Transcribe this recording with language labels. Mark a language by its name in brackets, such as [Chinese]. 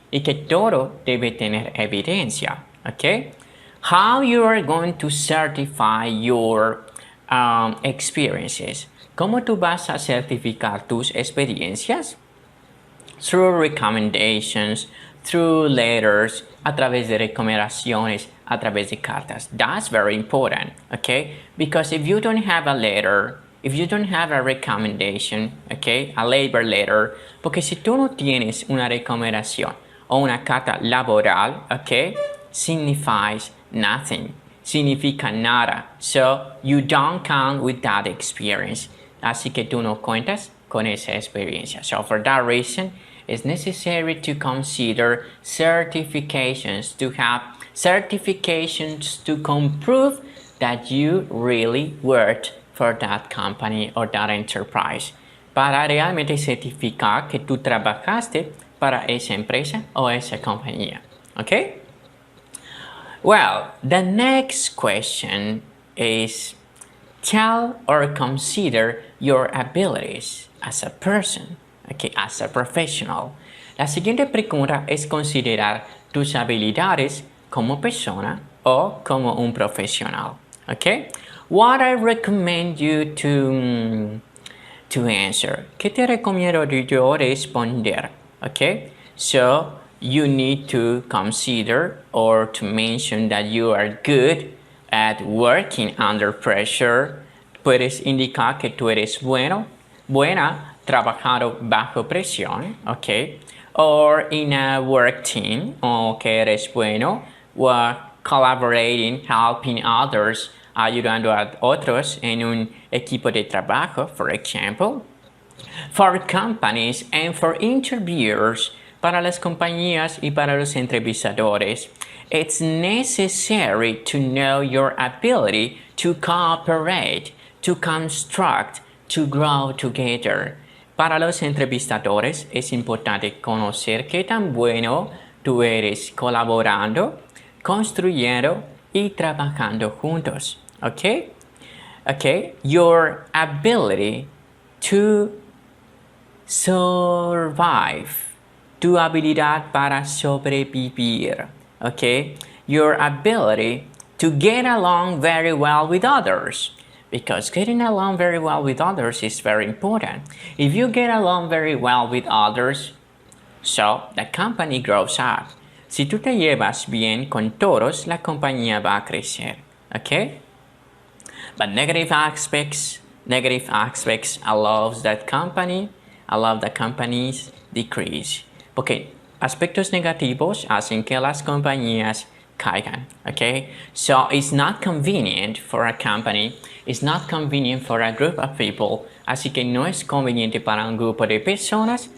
[Spanish] Y que todo debe tener evidencia. [English] Okay? How you are going to certify your experiences. [Spanish] ¿Cómo tú vas a certificar tus experiencias? [English] Through recommendations, through letters, [Spanish] a través de recomendaciones, a través de cartas. [English] That's very important, okay? Because if you don't have a letter, if you don't have a recommendation, okay, a labor letter, [Spanish] porque si tú no tienes una recomendación o una carta laboral, [English] okay, signifies nothing, [Spanish] significa nada. [English] So you don't count with that experience. [Spanish] Así que tú no cuentas con esa experiencia. [English] So for that reason, it's necessary to consider certifications, to have certifications to prove that you really worked for that company or that enterprise. [Spanish] Para realmente certificar que tú trabajaste para esa empresa o esa compañía. [English] Okay? Well, the next question is tell or consider your abilities as a person, okay, as a professional. [Spanish] La siguiente pregunta es considerar tus habilidades como persona o como un profesional, okay? [English] What I recommend you to answer. [Spanish] ¿Qué te recomiendo yo responder? [English] Okay? So, you need to consider or to mention that you are good at working under pressure, [Spanish] puedes indicar que tú eres buena trabajando bajo presión, ¿ok? [English] Or in a work team, [Spanish] o que eres bueno, [English] or collaborating, helping others, [Spanish] ayudando a otros en un equipo de trabajo, [English] for example. For companies and for interviewers, [Spanish] para las compañías y para los entrevistadores, [English] it's necessary to know your ability to cooperate, to construct, to grow together. [Spanish] Para los entrevistadores es importante conocer qué tan bueno tú eres colaborando, construyendo y trabajando juntos. [English] Okay? Okay? Your ability to survive. Tu habilidad para sobrevivir. Okay? Your ability to get along very well with others. Because getting along very well with others is very important. If you get along very well with others, so the company grows up. [Spanish] Si tú te llevas bien con todos, la compañía va a crecer. Okay? [English] But negative aspects allow the companies decrease. [Spanish] Porque aspectos negativos hacen que las compañías caigan. [English] Okay? So it's not convenient for a company, it's not convenient for a group of people. [Spanish] Así que no es conveniente para un grupo de personas.